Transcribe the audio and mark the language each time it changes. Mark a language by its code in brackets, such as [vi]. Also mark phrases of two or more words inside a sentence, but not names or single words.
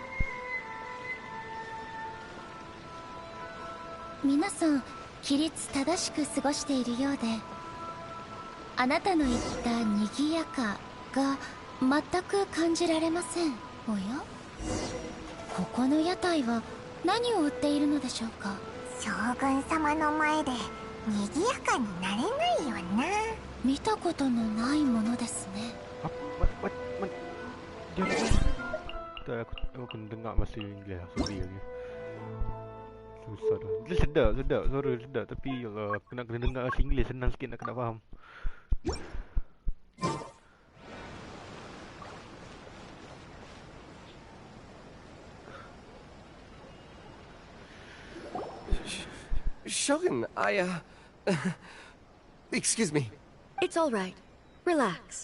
[ja] 皆さん規律正しく過ごしているようで、あなたの言った賑やかが全く感じられません。おや、ここの屋台は何を売っているのでしょうか。将軍様の前で賑やかになれないよな。見たことのないものですね。 [ms] Aku dengar bahasa Inggeris. Sorry lagi. Susah dah. Dia sedap. Suara sedap. Tapi aku nak kena dengar bahasa Inggeris. Senang sikit nak kena faham. [en] Shogun, excuse me. It's all right. Relax.